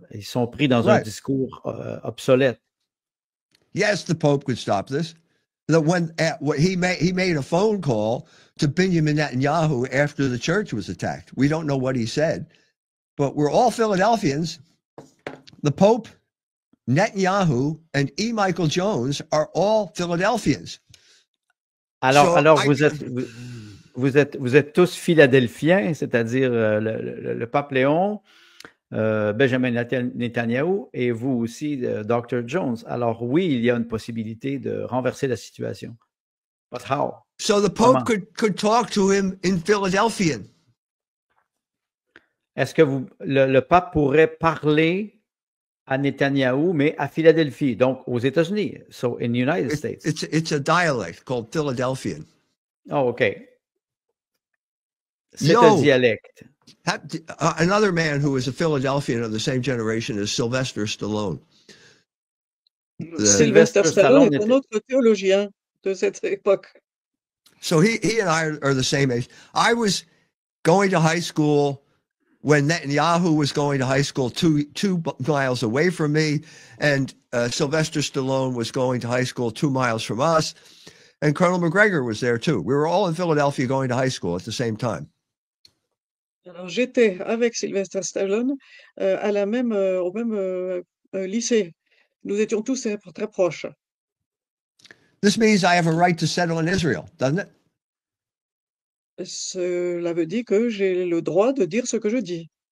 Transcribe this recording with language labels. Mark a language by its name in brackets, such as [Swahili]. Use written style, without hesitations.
[French] Ils sont pris dans un discours obsolète. [English] Yes, the Pope could stop this. When he made a phone call to Benjamin Netanyahu after the church was attacked. We don't know what he said, but we're all Philadelphians. The Pope, Netanyahu, and E. Michael Jones are all Philadelphians. [French] Alors vous êtes tous Philadelphiens, c'est-à-dire le pape Léon, Benjamin Netanyahu et vous aussi, Dr. Jones. Alors oui, il y a une possibilité de renverser la situation. [English] But how? So the Pope could talk to him in Philadelphian. [French] Est-ce que le pape pourrait parler à Netanyahu, mais à Philadelphie, donc aux États-Unis, [English] so in the United States? It's a dialect called Philadelphian. Oh, OK. [French] C'est un dialecte. [English] Another man who is a Philadelphian of the same generation is Sylvester Stallone. [French] Sylvester Stallone est un autre théologien de cette époque. [English] So he and I are the same age. I was going to high school when Netanyahu was going to high school two miles away from me, and Sylvester Stallone was going to high school 2 miles from us, and Colonel McGregor was there too. We were all in Philadelphia going to high school at the same time. [French] Alors j'étais avec Sylvester Stallone au même lycée. Nous étions tous très proches. [English] This means I have a right to settle in Israel, doesn't it? [French] Cela veut dire que j'ai le droit de dire ce que je dis.